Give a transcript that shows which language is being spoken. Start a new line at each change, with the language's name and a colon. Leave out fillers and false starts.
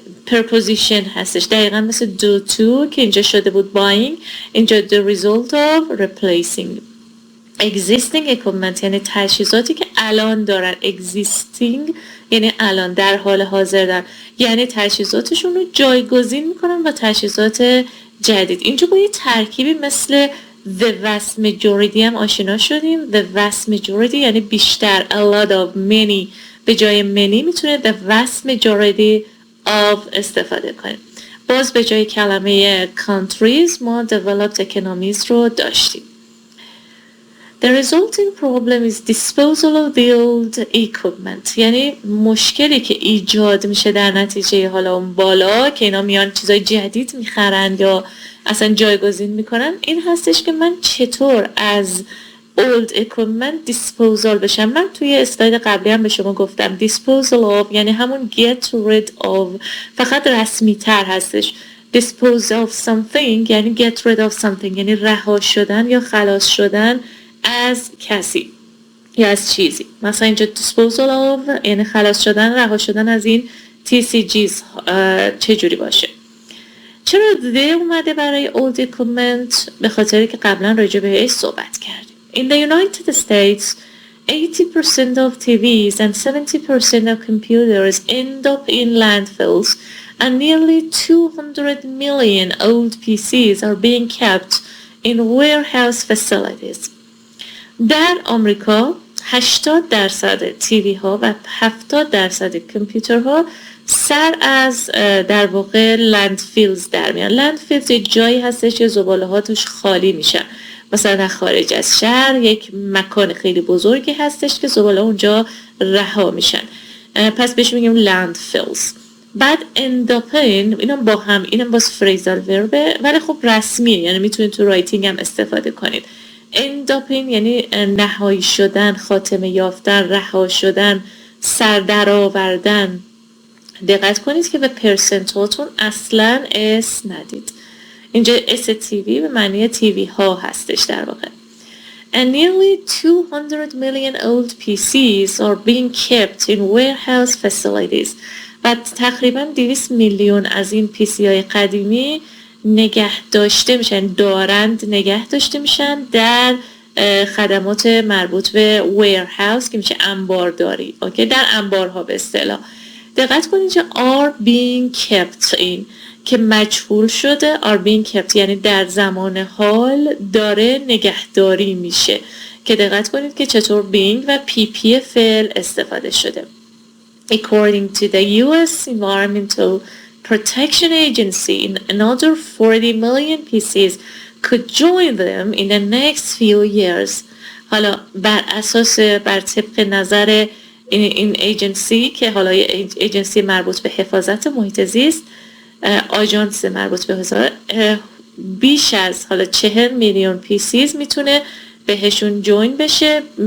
Persian: preposition هستش، دقیقا مثل do to که اینجا شده بود buying، اینجا
English: the result of replacing existing equipment
Persian: یعنی تجهیزاتی که الان دارن، existing یعنی الان در حال حاضر دارن، یعنی تجهیزاتشون رو جایگزین میکنن با تجهیزات جدید. اینجا با یه ترکیبی مثل
English: the vast majority
Persian: هم آشنا شدیم.
English: the vast majority
Persian: یعنی بیشتر،
English: a lot of many
Persian: به جای many میتونه
English: the vast majority of
Persian: استفاده کنیم. باز به جای کلمه countries ما
English: developed economies
Persian: رو داشتیم.
English: The resulting problem is disposal of the old equipment.
Persian: یعنی مشکلی که ایجاد میشه در نتیجه حالا اون بالا که اینا میان چیزای جدید میخرن یا اصلا جایگزین میکنن، این هستش که من چطور از
English: old equipment disposal
Persian: بشم. من توی اسلاید قبلی هم به شما گفتم
English: disposal of
Persian: یعنی همون
English: get rid of،
Persian: فقط رسمی تر هستش.
English: dispose of something
Persian: یعنی
English: get rid of something
Persian: یعنی رها شدن یا خلاص شدن از کسی یا از چیزی. مثلا اینجا
English: disposal of
Persian: یعنی خلاص شدن، رها شدن از این TCGs چجوری باشه. چرا they اومده برای
English: old equipment؟
Persian: به خاطری که قبلا راجع بهش صحبت کردیم.
English: In the United States 80% of TVs and 70% of computers end up in landfills and nearly 200 million old PCs are being kept in warehouse facilities.
Persian: در آمریکا 80% تیوی ها و 70% کامپیوترها سر از در واقع لندفیلز در میان. لندفیلز یه جایی هستش که زباله ها توش خالی میشن، مثلا خارج از شهر یک مکان خیلی بزرگی هستش که زباله اونجا رها میشن، پس بهش میگیم لندفیلز. بعد انداپین اینم با هم، اینم باز فریزال وربه ولی خب رسمیه، یعنی میتونید تو رایتینگ هم استفاده کنید. انداپین یعنی نهایی شدن، خاتمه یافتن، رها شدن، سر در آوردن. دقت کنید که به پرسنتاتون اصلا اس ندید. اینجا اس تیوی به معنی تیوی ها هستش در واقع.
English: And nearly 200 million old PCs are being kept in warehouse facilities.
Persian: و تقریبا 200 میلیون از این PC های قدیمی نگه داشته میشن، نگه داشته میشن در خدمات مربوط به warehouse که میشه انبارداری. اوکی، در انبارها به اصطلاح. دقت کنید که
English: are being kept in
Persian: که مجهول شده،
English: are being kept
Persian: یعنی در زمان حال داره نگهداری میشه، که دقت کنید که چطور being و PP فعل استفاده شده.
English: According to the US Environmental Protection Agency, another 40 million PCs could join them in the next few years.
Persian: حالا بر طبق نظر این ایجنسی که حالا ایجنسی مربوط به حفاظت محیط زیست، آژانس مربوط به حفاظت، بیش از حالا 40 میلیون PCs میتونه بهشون جوین بشه.